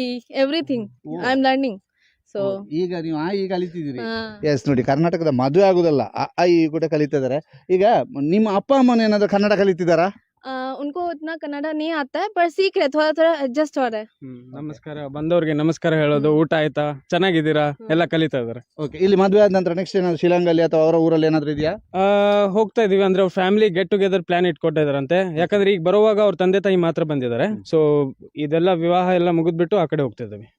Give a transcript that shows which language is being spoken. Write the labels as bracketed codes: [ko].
[en] everything I am learning. So [kn] ಈಗ ನೀವು ಆಯಿ ಕಲಿತಿದ್ದೀರಿ? ಎಸ್, ನೋಡಿ, ಕರ್ನಾಟಕದ ಮದುವೆ ಆಗುದಲ್ಲ, ಆಯಿ ಕೂಡ ಕಲಿತಿದ್ದಾರೆ. ಈಗ ನಿಮ್ಮ ಅಪ್ಪ ಅಮ್ಮನ ಏನಾದ್ರು ಕನ್ನಡ ಕಲಿತಿದ್ದಾರಾ? [hi] उनको उतना कन्नड़ा नहीं आता है, पर सीख रहे, थोड़ा थोड़ा एडजस्ट हो रहा है. [kn] ನಮಸ್ಕಾರ, ಬಂದವ್ರಿಗೆ ನಮಸ್ಕಾರ ಹೇಳೋದು, ಊಟ ಆಯ್ತಾ, ಚೆನ್ನಾಗಿದ್ದೀರಾ, ಎಲ್ಲ ಕಲಿತಾ ಇದಾರೆ. ಓಕೆ. ಇಲ್ಲಿ ಮದುವೆ ಆದ ನಂತರ ನೆಕ್ಸ್ಟ್ ಏನಾದ್ರು ಶಿಲಾಂಗಲ್ಲಿ ಅಥವಾ ಅವರ ಊರಲ್ಲಿ ಏನಾದ್ರು ಇದೆಯಾ? ಹೋಗ್ತಾ ಇದೀವಿ. ಅಂದ್ರೆ ಅವ್ರ ಫ್ಯಾಮಿಲಿ ಗೆಟ್ ಟುಗೆದರ್ ಪ್ಲಾನ್ ಇಟ್ಕೊಟ್ಟಿದಾರಂತೆ. ಯಾಕಂದ್ರೆ ಈಗ ಬರುವಾಗ ಅವ್ರ ತಂದೆ ತಾಯಿ ಮಾತ್ರ ಬಂದಿದ್ದಾರೆ. ಸೊ ಇದೆಲ್ಲ ವಿವಾಹ ಎಲ್ಲ ಮುಗಿದ್ಬಿಟ್ಟು ಆ ಕಡೆ ಹೋಗ್ತಾ ಇದ್ದೀವಿ.